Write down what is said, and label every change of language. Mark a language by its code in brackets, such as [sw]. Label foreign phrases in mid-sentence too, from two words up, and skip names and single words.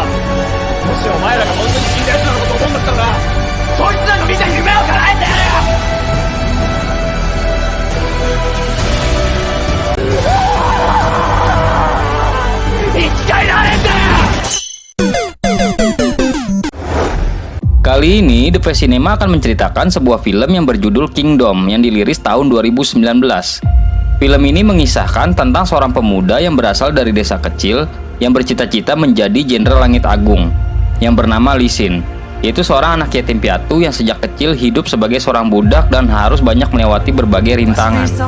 [ja] もしお前らが本当に死んだ奴らのことを思うんだったらな、そいつらが見た夢を叶えてやれよ。生き返られんだよ。 [id] Kali ini The Face Cinema akan menceritakan sebuah film yang berjudul Kingdom yang dirilis tahun 2019. Film ini mengisahkan tentang seorang pemuda yang berasal dari desa kecil yang bercita-cita menjadi Jenderal Langit Agung yang bernama Lee Sin, yaitu seorang anak yatim piatu yang sejak kecil hidup sebagai seorang budak dan harus banyak melewati berbagai rintangan.